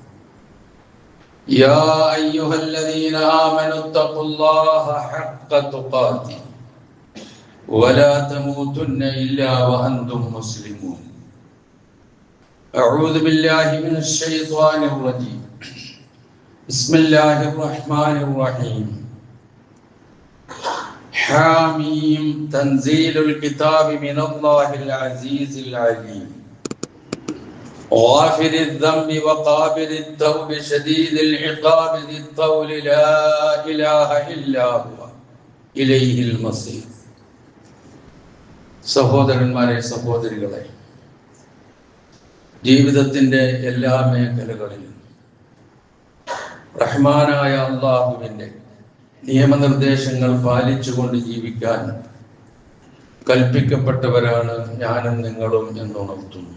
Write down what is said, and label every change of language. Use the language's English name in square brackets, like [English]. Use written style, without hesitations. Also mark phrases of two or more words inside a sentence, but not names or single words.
[Arabic] يا أيها الذين آمنوا اتقوا الله حق تقاته ولا تموتن إلا وأنتم مسلمون أعوذ بالله من الشيطان الرجيم بسم الله الرحمن الرحيم حاميم تنزيل الكتاب من الله العزيز العليم غافر الذنب وقابل التوب شديد العقاب ذي الطول لا إله إلا هو إليه المصير [Malayalam] സഹോദരന്മാരെ സഹോദരികളെ, ജീവിതത്തിന്റെ എല്ലാ മേഖലകളിലും റഹ്മാനായ അല്ലാഹുവിന്റെ നിയമനിർദ്ദേശങ്ങൾ പാലിച്ചുകൊണ്ട് ജീവിക്കാൻ കൽപ്പിക്കപ്പെട്ടവരാണ് ഞാനും നിങ്ങളും എന്നുണർത്തുന്നു.